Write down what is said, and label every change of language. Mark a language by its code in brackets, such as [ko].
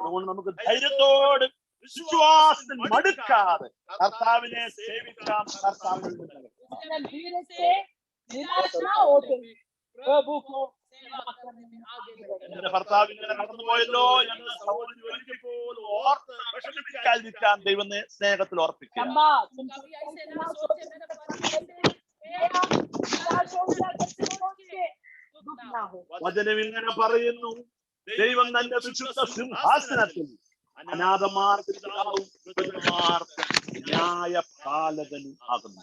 [ml] അതുകൊണ്ട് നമുക്ക് ധൈര്യത്തോട് വിശ്വാസത്തിൽ മടുക്കാതെ കർത്താവിനെ സേവിക്കാം. കർത്താവിൽ [hi] धीरे से निराश ना होते प्रभु को सेवा करने में आगे बढ़े. [ml] എന്റെ ഭർത്താവ് ഇങ്ങനെ കടന്നുപോയല്ലോ എന്ന് സഹോദരി ഒരിക്കൽ പോലും ഓർത്ത് വിഷമിക്കാതിരിക്കാൻ ദൈവത്തെ സ്നേഹത്തിൽ ഓർപ്പിക്കുക. [hi] चंबा तुम कभी ऐसे ना सोचे मेरे पति मेरा निराश हो गया करके सोचे दुख ना हो. [ml] വചനം ഇങ്ങനെ പറയുന്നു, ദൈവം തന്റെ വിശുദ്ധ സിംഹാസനത്തിൽ അനാഥമാർക്ക് പിതാവും വിധവമാർക്ക് ന്യായപാലകനും ആകുന്നു.